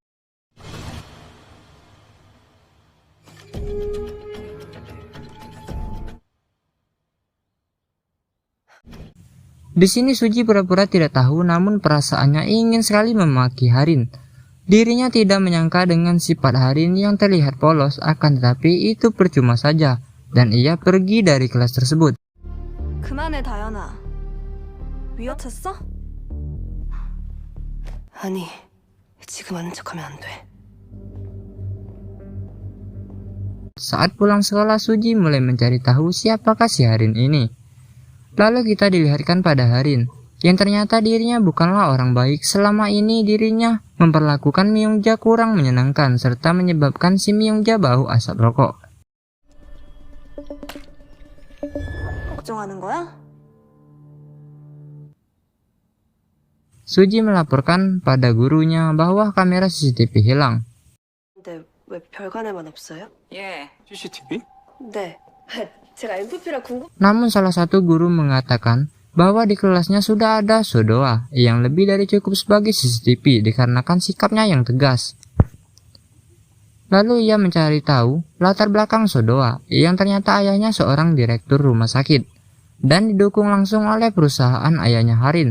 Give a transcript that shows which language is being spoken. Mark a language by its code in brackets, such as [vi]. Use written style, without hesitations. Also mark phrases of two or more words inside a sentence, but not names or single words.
[id] Di sini Suji pura-pura tidak tahu, namun perasaannya ingin sekali memaki Harin. Dirinya tidak menyangka dengan sifat Harin yang terlihat polos, akan tetapi itu percuma saja, dan ia pergi dari kelas tersebut. [ko] 그만해 다연아. 위협했어? 아니, 지금 아는 척하면 안 돼. [id] Saat pulang sekolah, Suji mulai mencari tahu siapakah si Harin ini. Lalu kita dilihatkan pada Harin, yang ternyata dirinya bukanlah orang baik. Selama ini dirinya memperlakukan Myungja kurang menyenangkan, serta menyebabkan si Myungja bau asap rokok. [ko] 걱정하는 거야? [id] Suji melaporkan pada gurunya bahwa kamera CCTV hilang. [ko] 근데 왜 별관에만 없어요? 예. CCTV? 네. 제가 MVP라 궁금. [id] Namun salah satu guru mengatakan bahwa di kelasnya sudah ada Sodoa yang lebih dari cukup sebagai CCTV dikarenakan sikapnya yang tegas. Lalu ia mencari tahu latar belakang Sodoa yang ternyata ayahnya seorang direktur rumah sakit dan didukung langsung oleh perusahaan ayahnya Harin.